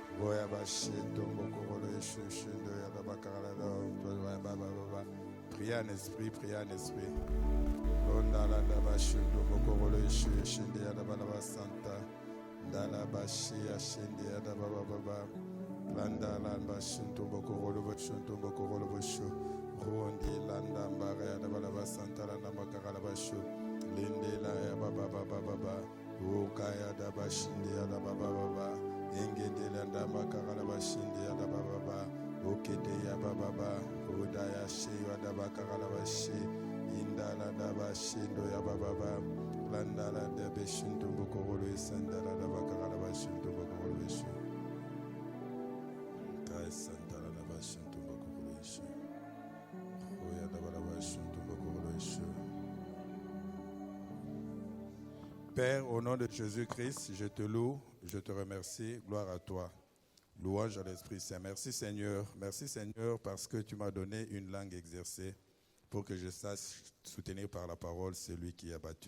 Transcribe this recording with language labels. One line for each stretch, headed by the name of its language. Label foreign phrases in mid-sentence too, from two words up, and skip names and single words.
French: Goya bashi tombo korolo yeshu shindo ya dabakara da. Priez en esprit, priez en esprit. Londala da bashi tombo korolo yeshu shinde ya dabala santa. Dala bashi ya shinde ya dababa. Landala bashi tombo korolo bashu. Rondi landa mbara ya dabala santa la dabakara bashu. Linde la ya baba. Ukaya da bashinde ya dababa. Engede landa makara bashinde ya dababa. Okede ya baba. Udaya she ya dabakara bashi. Indala da bashindo ya baba. Landala da beshindo bokoro isandala da bakara bashindo bokoro ishu. Kai sandala da bashindo bokoro ishu. Oya da bala bashindo bokoro ishu. Père, au nom de Jésus-Christ, je te loue, je te remercie, gloire à toi. Louange à l'Esprit Saint. Merci Seigneur parce que tu m'as donné une langue exercée pour que je sache soutenir par la parole celui qui est abattu.